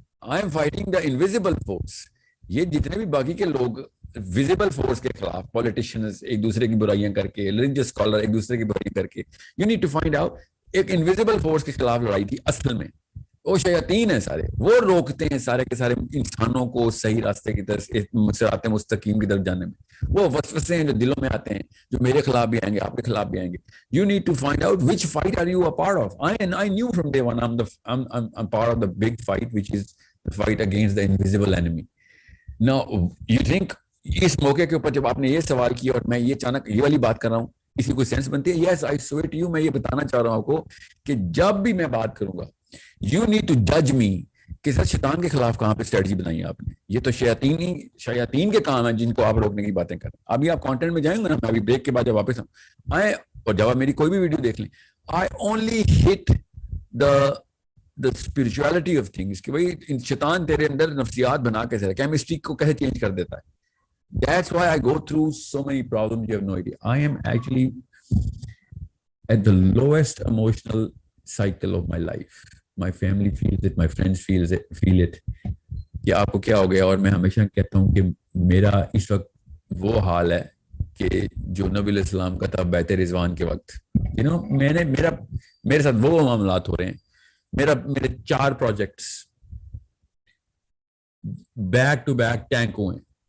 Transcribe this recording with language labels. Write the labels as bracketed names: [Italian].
[English] I am fighting the invisible force. [Urdu] یہ جتنے بھی باقی کے لوگ ویزیبل فورس کے خلاف, پولیٹیشینز ایک دوسرے کی برائیاں کر کے, ریلیجیس اسکالر ایک دوسرے کی برائیاں کر کے, [English] you need to find out [Urdu] ایک انویزیبل فورس کے خلاف لڑائی تھی اصل میں. وہ شیاطین ہیں سارے, وہ روکتے ہیں سارے کے سارے انسانوں کو صحیح راستے کی طرف صراط مستقیم کی طرف جانے میں. وہ وسوسے ہیں جو دلوں میں آتے ہیں جو میرے خلاف بھی آئیں گے, آپ کے خلاف بھی آئیں گے. [English] You need to find out which fight are you a part of. I knew from day one I'm part of the big fight which is the fight against the invisible enemy. Now you think [Urdu] اس موقع کے اوپر جب آپ نے یہ سوال کیا اور میں یہ اچانک یہ والی بات کر رہا ہوں اس کی کوئی سینس بنتی ہے؟ [English] Yes, I swear to you, [Urdu] میں یہ بتانا چاہ رہا ہوں آپ کو کہ جب بھی میں بات کروں گا [English] you need to judge me [Urdu] کہ سر شیطان کے خلاف کہاں پہ اسٹریٹجی بنائی ہے آپ نے. یہ تو شیاطین کے کام ہیں جن کو آپ روکنے کی باتیں کریں. ابھی آپ کانٹینٹ میں جائیں گے نا, میں ابھی بریک کے بعد جب واپس آئیں اور جب آپ میری کوئی بھی ویڈیو دیکھ لیں, [English] I only hit the spirituality of things [Urdu] کہ بھائی شیطان تیرے اندر نفسیات بنا کیسے, کیمسٹری کو کیسے چینج کر دیتا ہے. [English] That's why I go through so many problems. You have no idea. I am actually at the lowest emotional cycle of my life. My family feels it, my friends feel it. [Urdu] کہ آپ کو کیا ہو گیا, اور میں ہمیشہ کہتا ہوں کہ میرا اس وقت وہ حال ہے کہ جو نبی علیہ السلام کا تھا بیت رضوان کے وقت. میرے ساتھ وہ معاملات ہو رہے ہیں. میرے 4 projects back to back tank ہوئے ہیں.